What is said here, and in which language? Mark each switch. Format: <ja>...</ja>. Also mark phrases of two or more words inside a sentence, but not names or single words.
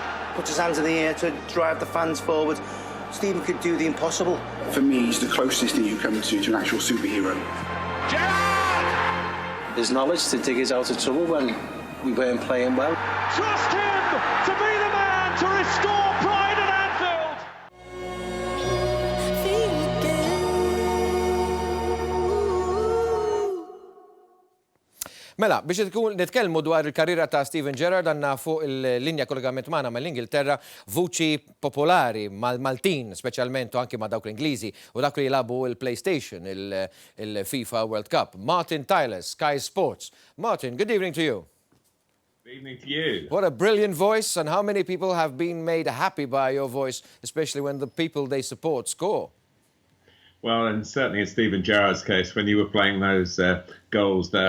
<en>Puts his hands in the air to drive the fans forward. Steven could do the impossible. For me, he's the closest thing you come to an actual superhero. Gerrard! His knowledge to dig us out of trouble when we weren't playing well. Trust him to be the man to restore pride at Anfield.</en> <mt>Mela, biex nitkellmu dwar il-karriera ta' Steven Gerrard għandna fuq il-linja kollegament magħna mal-Ingilterra vuċi popolari mal-Maltin, speċjalment anke ma' dawk l-Ingliżi u dak li jilagħbu il-PlayStation, il-FIFA World Cup.</mt> <en>Martin Tyler, Sky Sports. Martin, good evening to you. Good evening to you. What a brilliant voice, and how many people have been made happy by your voice, especially when the people they support score? Well, and certainly in Steven Gerrard's case, when you were playing those goals there,</en>